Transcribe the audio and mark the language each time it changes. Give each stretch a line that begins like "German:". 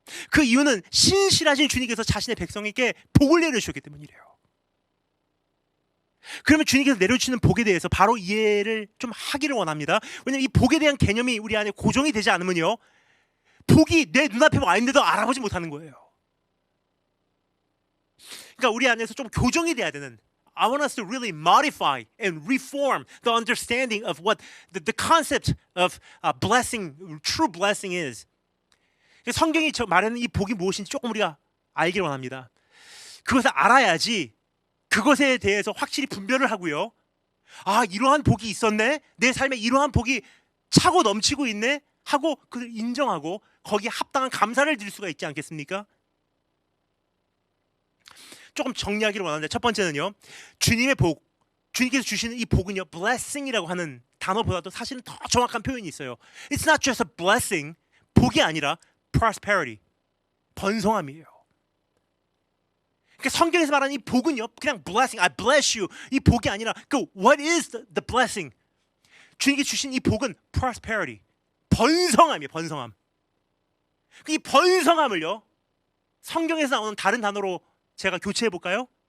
Korean: 그 이유는 신실하신 주님께서 자신의 백성에게 복을 내려주셨기 때문이래요. 그러면 주님께서 내려주시는 복에 대해서 바로 이해를 좀 하기를 원합니다. 왜냐하면 이 복에 대한 개념이 우리 안에 고정이 되지 않으면요, 복이 내 눈앞에 와 있는데도 알아보지 못하는 거예요. 그러니까 우리 안에서 좀 교정이 돼야 되는,
English: I want us to really modify and reform the understanding of what the concept of blessing, true blessing is.
Korean: 성경이 말하는 이 복이 무엇인지 조금 우리가 알기를 원합니다. 그것을 알아야지 그것에 대해서 확실히 분별을 하고요. 아, 이러한 복이 있었네? 내 삶에 이러한 복이 차고 넘치고 있네? 하고 그걸 인정하고 거기에 합당한 감사를 드릴 수가 있지 않겠습니까? 조금 정리하기를 원하는데, 첫 번째는요, 주님의 복, 주님께서 주시는 이 복은요, blessing이라고 하는 단어보다도 사실은 더 정확한 표현이 있어요.
English: It's not just a blessing,
Korean: 복이 아니라
English: prosperity, 번성함이에요.
Korean: 그러니까 성경에서 말하는 이 복은요, 그냥 blessing,
English: I bless you,
Korean: 이 복이 아니라 그
English: what is the blessing?
Korean: 주님께서 주신 이 복은 prosperity, 번성함이에요. 번성함. 이 번성함을요, 성경에서 나오는 다른 단어로 제가 교체해 볼까요?